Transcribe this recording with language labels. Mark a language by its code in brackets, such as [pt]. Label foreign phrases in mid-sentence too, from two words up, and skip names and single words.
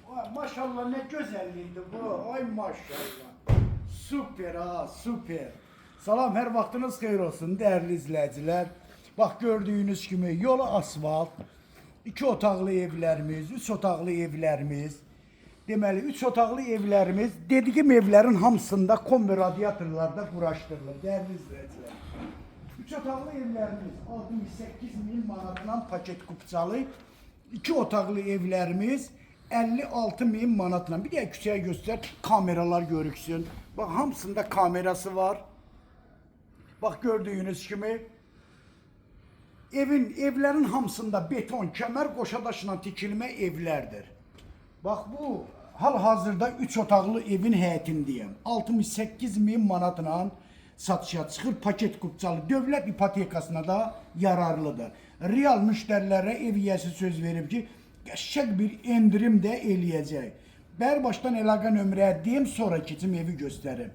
[tr] Maşallah ne güzelliğiydi bu. Ay maşallah. Süper ha, süper. [az] Salam, her vaxtınız xeyir olsun [tr] değerli izleyiciler. Bak gördüğünüz gibi yolu asfalt. [az] 2 otaqlı evlərimiz, 3 otaqlı evlərimiz. Deməli 3 otaqlı evlərimiz dediyim evlərin hamısında kombi radiatorlarda quraşdırılır [tr] değerli izleyiciler. [az] 3 otaqlı evlərimiz 68.000 manatdan paket kupçalı. 2 otaqlı evlərimiz 56.000 manatla. [tr] Bir de küçüğe göster, kameralar görüksün. Bak hamısında kamerası var. Bak gördüğünüz gibi evlerin hamısında beton, kemer, qoşadaşla tikilme evlerdir. [az] Bak bu hal-hazırda 3 otaqlı evin həyətindəyəm. 68.000 manatla satışa çıxır, paket kupçalı. Dövlət ipotekasına da yararlıdır. Real müştərilərə ev yiyəsi söz verib ki, qəşəng bir endirim də eləyəcək. Bərbaşdan əlaqə nömrəyə deyim, sonra keçim evi göstərim.